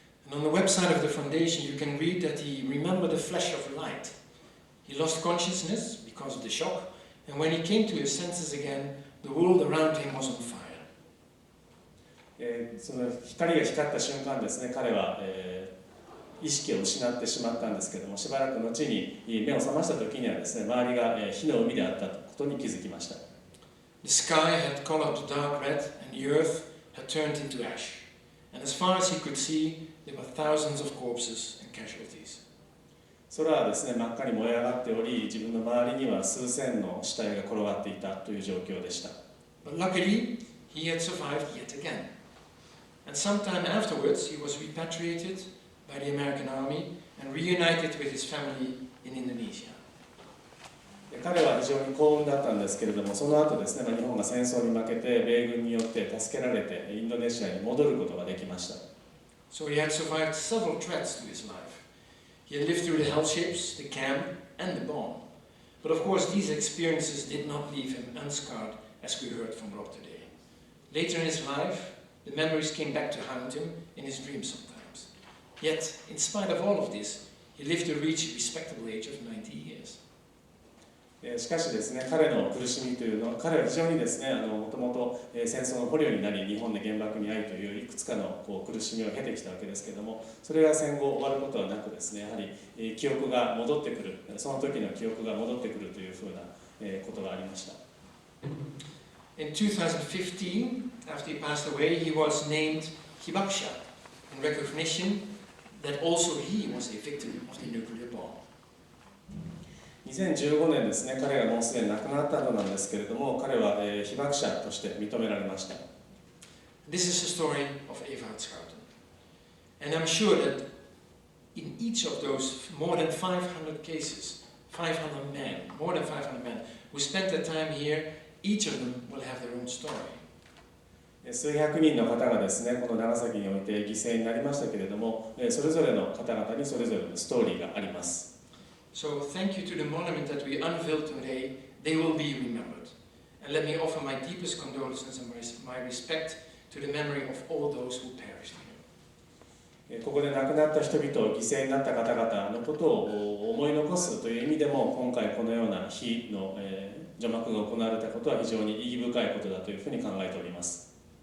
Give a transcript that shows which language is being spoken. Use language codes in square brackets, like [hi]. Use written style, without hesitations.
[en] And on the website of the foundation, you can read that he remembered a flash of light. He lost consciousness because of the shock, and when he came to his senses again, the world around him was on fire. [ja] その光が光った瞬間ですね、彼は、意識を失ってしまったんですけども、しばらく後に目を覚ました時にはですね、周りが火の海であったことに気づきました。 [en] The sky had colored dark red, and the earth had turned into ash. And as far as he could see, there were thousands of corpses and casualties. [ja] 空はですね、真っ赤に燃え上がっており、自分の周りには数千の死体が転がっていたという状況でした。 [en] But luckily, he had survived yet again. And sometime afterwards, he was repatriated by the American army and reunited with his family in Indonesia. [ja] 彼は非常に幸運だったんですけれども、その後ですね、日本が戦争に負けて米軍によって助けられてインドネシアに戻ることができました。 [en] So he had survived several threats to his life. He had lived through the hell ships, the camp, and the bomb. But of course, these experiences did not leave him unscarred, as we heard from Rob today. Later in his life, the memories came back to haunt him in his dreams sometimes. Yet, in spite of all of this, he lived to reach a respectable age of 90 years. [ja] しかしですね、彼の苦しみというのは、彼は非常にですね、もともと戦争の捕虜になり、日本で原爆に遭いといういくつかの苦しみを経てきたわけですけれども、それが戦後終わることはなくですね、やはり記憶が戻ってくる、その時の記憶が戻ってくるというふうなことがありました。 [en] In 2015, after he passed away, he was named Hibakusha in recognition that also he was a victim of the nuclear bomb. [ja] 2015年ですね、彼がもうすでに亡くなったのなんですけれども、彼は被爆者として認められました。 [en] This is the story of Eva Schouten. And I'm sure that in each of those more than 500 cases, 500 men, more than 500 men who spent their time here, each of them will have their own story. [ja] 数百人の方がですね、この長崎において犠牲になりましたけれども、それぞれの方々にそれぞれのストーリーがあります。 [en] So thank you to the monument that we unveiled today. They will be remembered. And let me offer my deepest condolences and my respect to the memory of all those who perished here. [ja] ここで亡くなった人々、犠牲になった方々のことを思い残すという意味でも、今回このような日の除幕が行われたことは非常に意義深いことだというふうに考えております。